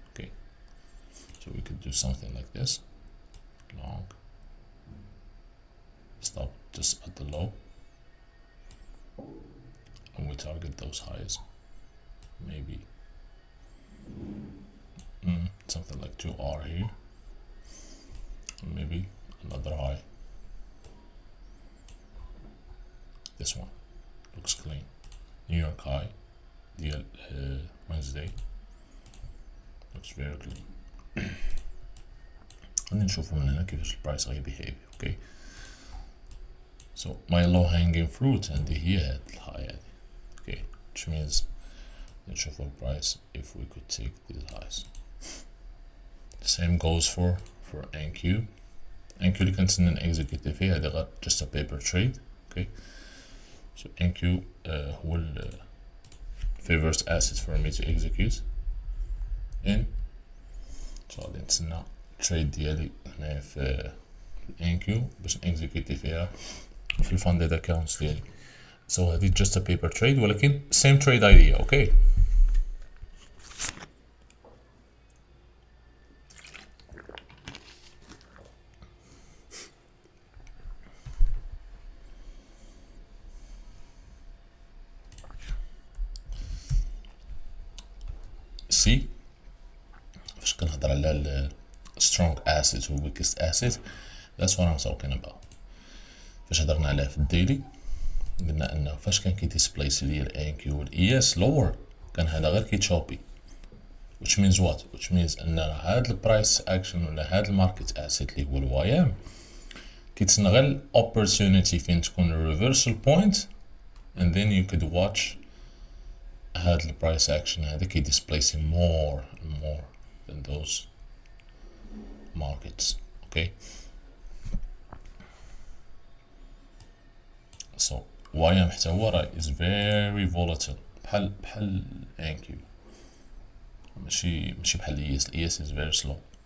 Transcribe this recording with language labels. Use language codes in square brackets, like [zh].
[en] Okay, so we could do something like this, long, stop just at the low, and we target those highs, maybe something like 2R here, and maybe another high. This one looks clean. New York high, the Wednesday looks very clean. [ar] خلينا نشوف من هنا كيفاش البرايس غي behave. [en] Okay, so my low hanging fruit عندي هي هاد الهاي هادي. Okay, which means نشوف البرايس if we could take these highs. The same goes for NQ. NQ اللي كنتسنى نexecute فيه هادي غير just a paper trade. Okay, so NQ هو ال favorite asset for me to execute in. [ar] So غادي نتسنى trade ديالي هنايا في NQ باش نexecute فيها في الفاندد accounts ديالي. [en] So هادي just a paper trade ولكن same trade idea. Okay, see فاش كنهضر على ال strong asset و weakest asset, that's what I'm talking about. [ar] فاش هضرنا عليه في الديلي قلنا انه فاش كان كيديسبليسي ليا ال ANQ وال ES lower كان هذا غير كيتشوبي, [en] which means what? [ar] which means ان هاد البرايس اكشن ولا هاد الماركت اسيت اللي هو ال YM كيتسنى غير opportunity فين تكون reversal point, [en] and then you could watch [ar] هاد البرايس اكشن هذا كي [en] displacing more and more than those markets. Okay, so YM حتى هو راه is very volatile بحال NQ, ماشي بحال ES. ES is very slow.